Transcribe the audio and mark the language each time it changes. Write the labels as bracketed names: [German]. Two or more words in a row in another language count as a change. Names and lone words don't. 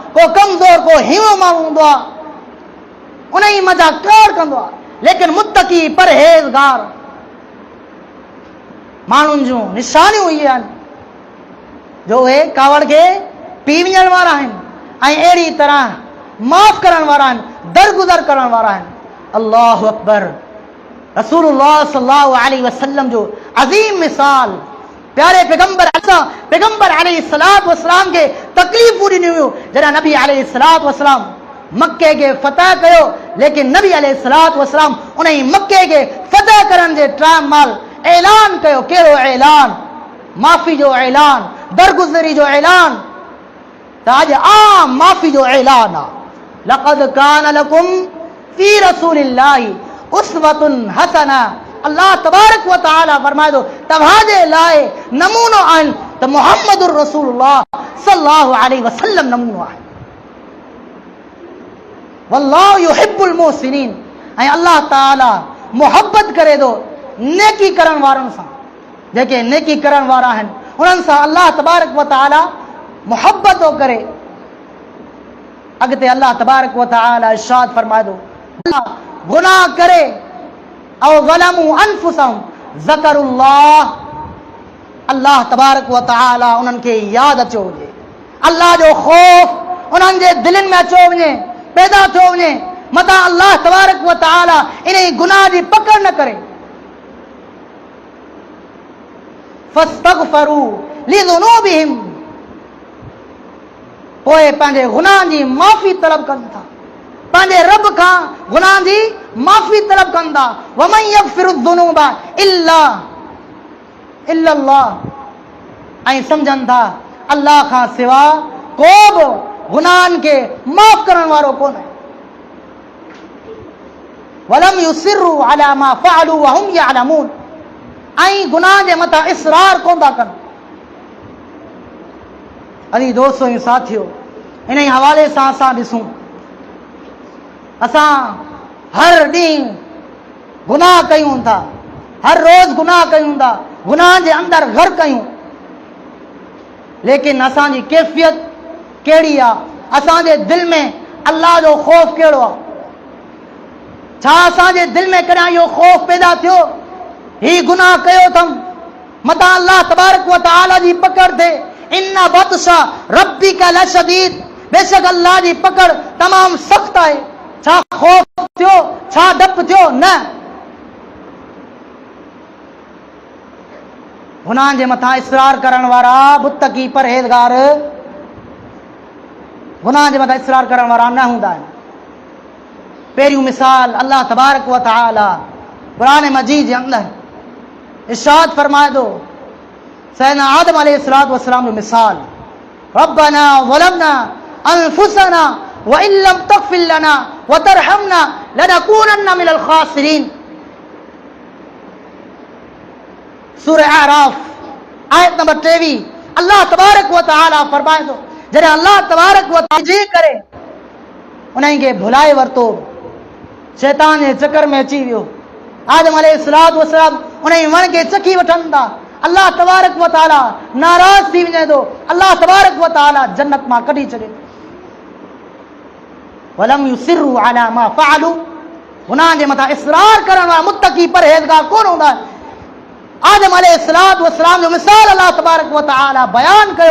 [Sindhi] को कमज़ोर को हीवो माण्हू हूंदो आहे, उन ई मज़ा कावड़ कंदो आहे। लेकिन मुत्तकी परहेज़गार माण्हुनि जूं निशानियूं इहे आहिनि जो उहे कावड़ खे पी वञण वारा आहिनि ऐं अहिड़ी तरह माफ़ करण वारा आहिनि, दरगुज़र करण वारा आहिनि। [Arabic] الله أكبر. [Sindhi] रसूलुल्लाह [Arabic] صلى الله عليه وسلم [Sindhi] जो अज़ीम मिसाल, प्यारे पैगंबर [Arabic] عليه الصلاة والسلام [Sindhi] खे तकलीफ़ूं ॾिनियूं हुयूं जॾहिं नबी [Arabic] عليه الصلاة والسلام [Sindhi] मक्के खे फ़तह कयो, लेकिन नबी [Arabic] عليه الصلاة والسلام [Sindhi] उन ई मक्के खे फ़तह करण जे टाइम महिल ऐलान कयो। कहिड़ो ऐलान? माफ़ी जो ऐलान, दरगुज़री जो ऐलान। त अॼु आम माफ़ी जो ऐलान आहे। [Arabic] لقد كان لكم في رسول الله أسوة حسنة. الله تبارك وتعالى [Sindhi] फरमाए थो तव्हांजे लाइ नमूनो आहिनि त [Arabic] محمد رسول الله صلى الله عليه وسلم [Sindhi] नमूनो आहे। [Arabic] والله يحب المحسنين. [Sindhi] ऐं अल्लाह ताला मोहब्बत करे थो नेकी करण वारनि सां। जेके नेकी करण वारा आहिनि उन्हनि सां [Arabic] الله تبارك وتعالى [Sindhi] मोहब्बत थो करे। अॻिते [Arabic] الله تبارك وتعالى [Sindhi] इरशाद फरमाए थो गुनाह करे [Arabic] أو ظلموا أنفسهم ذكروا الله. الله تبارك وتعالى [Sindhi] उन्हनि खे यादि अचो वञे, अल्लाह जो ख़ौफ़ उन्हनि जे दिलनि में अचो वञे, पैदा थियो वञे, मथां [Arabic] الله تبارك وتعالى [Sindhi] इन गुनाह जी पकड़ न करे। [Arabic] فاستغفروا لذنوبهم. [Sindhi] पोइ पंहिंजे गुनाहनि जी माफ़ी तलब कनि था, पंहिंजे रब खां गुनाह जी माफ़ी तलब कंदा। [Arabic] ومن يغفر الذنوب إلا إلا الله [Sindhi] ऐं सम्झनि था अल्लाह खां सिवा को बि गुनाहनि खे माफ़ करण वारो कोन्हे। [Arabic] ولم يصروا على ما فعلوا وهم يعلمون [Sindhi] ऐं गुनाह जे मथां इसरार कोन था कनि। अजी दोस्तो ऐं साथियो, इन हवाले सां असां ॾिसूं असां हर ॾींहुं गुनाह कयूं था, हर रोज़ गुनाह कयूं था, गुनाह जे अंदरि घर कयूं, लेकिन असांजी कैफ़ियत कहिड़ी आहे? असांजे दिलि में अल्लाह जो ख़ौफ़ कहिड़ो आहे? छा असांजे दिलि में कॾहिं इहो ख़ौफ़ पैदा थियो ही गुनाह कयो अथमि मथां [Arabic] الله تبارك وتعالى [Sindhi] जी पकड़ थिए? [Arabic] إن بطش ربك لشديد, [Sindhi] बेशक अल्लाह जी पकड़ तमामु सख़्त आहे। छा ख़ौफ़ थियो? छा डपु थियो? न, गुनाह जे मथां इसरार करण वारा मुत्तकी परहेज़गार गुनाह जे मथां इसरार करण वारा न हूंदा आहिनि। पहिरियों मिसाल [Arabic] الله تبارك وتعالى [Sindhi] क़ुरान मजीद जे अंदरि इरशाद फरमाए थो, सैयदना आदम [Arabic] عليه الصلاة والسلام [Sindhi] जो मिसाल, [Arabic] ربنا ظلمنا أنفسنا وإن لم تغفر لنا وترحمنا لنكونن من الخاسرين. [Sindhi] सूरह आराफ आयत नंबर 23 [Arabic] الله تبارك وتعالى [Sindhi] फरमाए थो, जॾहिं [Arabic] الله تبارك وتعالى [Sindhi] जी करे उन्हनि खे भुलाए वरितो, शैतान जे चकर में अची वियो, आदम [Arabic] عليه الصلاة والسلام [Sindhi] उन्हनि वण खे चखी वठनि था, [Arabic] الله تبارك وتعالى [Sindhi] नाराज़ थी वञे थो, [Arabic] الله تبارك وتعالى [Sindhi] जन्नत मां कढी छॾे थो। [Arabic] ولم يصروا على ما فعلوا, [Sindhi] गुनाह जे मथां इसरार करण वारा मुत्तकी परहेज़गार कोन हूंदा। आदम [Arabic] عليه الصلاة والسلام [Sindhi] जो मिसाल [Arabic] الله تبارك وتعالى [Sindhi] बयान कयो।